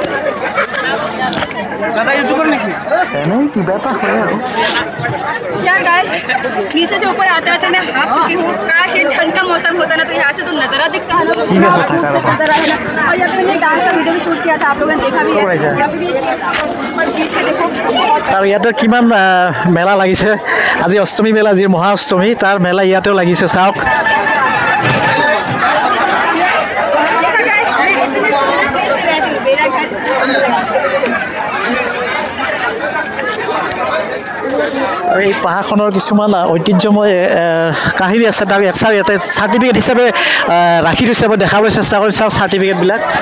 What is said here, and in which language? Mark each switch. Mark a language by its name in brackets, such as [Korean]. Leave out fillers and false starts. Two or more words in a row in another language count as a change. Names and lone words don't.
[Hindi] क्या गाइस नीचे से ऊपर आते आते मैं हाफ चुकी हूँ काश ये ठंड का मौसम होता ना तो यहाँ से तो नज़ारा दिखता है ना ठीक है सर नज़ारा है ना और यहाँ पे मैंने डांस का वीडियो भी शूट किया था आप लोगों ने देखा भी है यहाँ पे भी ऊपर पीछे देखो [Assamese] আৰু ইয়াতে কিমান মেলা লাগিছে আজি অষ্টমী মেলা যি মহা অষ্টমী তাৰ মেলা ইয়াতেও লাগিছে চাওক আৰু এই পাহাৰখনৰ কিছুমান ঐতিহ্যময় কাহিনী আছে তাক একচাৰ ইয়াতে চাৰ্টিফিকেট হিচাপে ৰাখি থৈছে মই দেখাবলৈ চেষ্টা কৰিম চাওক চাৰ্টিফিকেটবিলাক